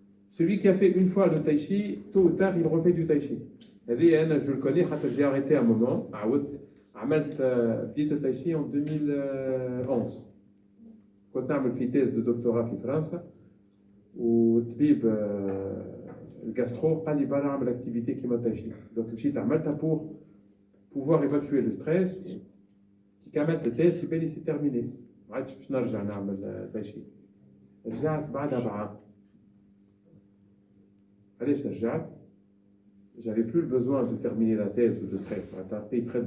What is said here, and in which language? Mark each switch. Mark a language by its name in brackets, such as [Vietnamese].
[French] Celui qui a fait une fois le tai chi, tôt ou tard, il refait du tai chi. Je le connais, j'ai arrêté un moment. [Arabic] بديت التاي شي [French] en 2011. [Arabic] كنت نعمل في [French] thèse de doctorat [Arabic] في فرنسا والطبيب الجاسترو قال لي بقى نعمل اكتيفيتي كيما التاي شي. دونك مشيت عملتها [French] pour pouvoir évacuer le stress. [Arabic] كي كملت التيست يبان لي سي تيرميني. ما عادش باش نرجع نعمل تاي شي. رجعت بعدها بعام. علاش رجعت؟ [French] J'avais plus le besoin de terminer la thèse ou de traiter.